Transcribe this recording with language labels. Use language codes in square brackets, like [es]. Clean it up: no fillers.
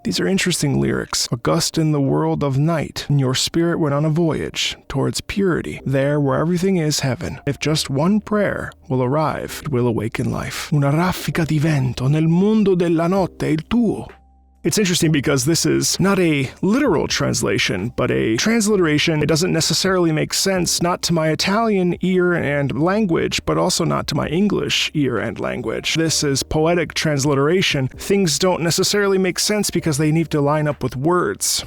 [en] These are interesting lyrics. August in the world of night, and your spirit went on a voyage towards purity, there where everything is heaven. If just one prayer will arrive, it will awaken life. [it] Una raffica di vento nel mondo della notte è il tuo. [en] It's interesting because this is not a literal translation, but a transliteration. It doesn't necessarily make sense, not to my Italian ear and language, but also not to my English ear and language. This is poetic transliteration. Things don't necessarily make sense because they need to line up with words.